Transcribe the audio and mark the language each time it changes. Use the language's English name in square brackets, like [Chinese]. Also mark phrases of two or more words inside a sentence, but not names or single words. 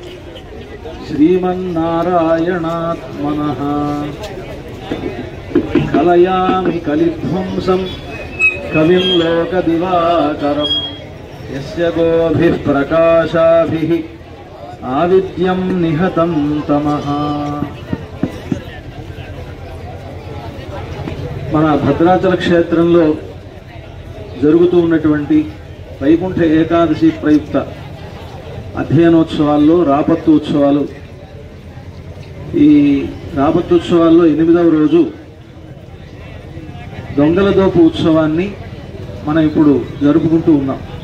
[Sanskrit] श्रीमन्नारायणात्मनः कलयामि कलिध्वंसं कविं लोकदिवाकरं यस्य गोभिः प्रकाशाभिः आविद्यं निहतं तमः। [Telugu] మన భద్రాచల క్షేత్రంలో జరుగుతూ ఉన్నటువంటి వైకుంఠ ఏకాదశి ప్రయుక్త అధ్యయనోత్సవాల్లో రాపత్తు ఉత్సవాలు, ఈ రాపత్తు ఉత్సవాల్లో 8వ రోజు దొంగల దోపు ఉత్సవాన్ని మనం ఇప్పుడు జరుపుకుంటూ ఉన్నాం.